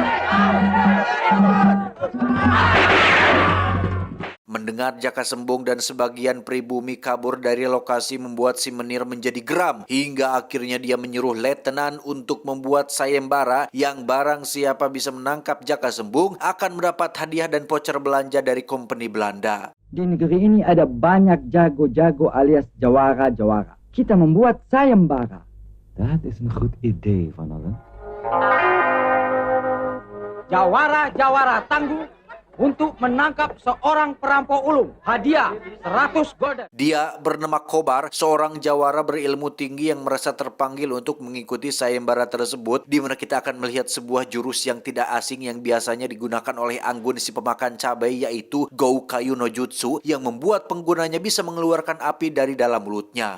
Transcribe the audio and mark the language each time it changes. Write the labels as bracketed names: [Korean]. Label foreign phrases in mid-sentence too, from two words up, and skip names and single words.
[Indonesian] Mendengar Jaka Sembung dan sebagian pribumi kabur dari lokasi membuat si Menir menjadi geram, hingga akhirnya dia menyuruh letnan untuk membuat sayembara yang barang siapa bisa menangkap Jaka Sembung akan mendapat hadiah dan voucher belanja dari kompeni Belanda. Di negeri ini ada banyak jago-jago alias jawara-jawara. Kita membuat sayembara. [Dutch] Dat is een goed idee, Van Allen. [Indonesian] Jawara-jawara tangguh untuk menangkap seorang perampok ulung. Hadiah 100 golden. Dia bernama Kobar, seorang jawara berilmu tinggi yang merasa terpanggil untuk mengikuti sayembara tersebut, di mana kita akan melihat sebuah jurus yang tidak asing yang biasanya digunakan oleh Anggun si pemakan cabai, yaitu Goukayu no Jutsu, yang membuat penggunanya bisa mengeluarkan api dari dalam mulutnya.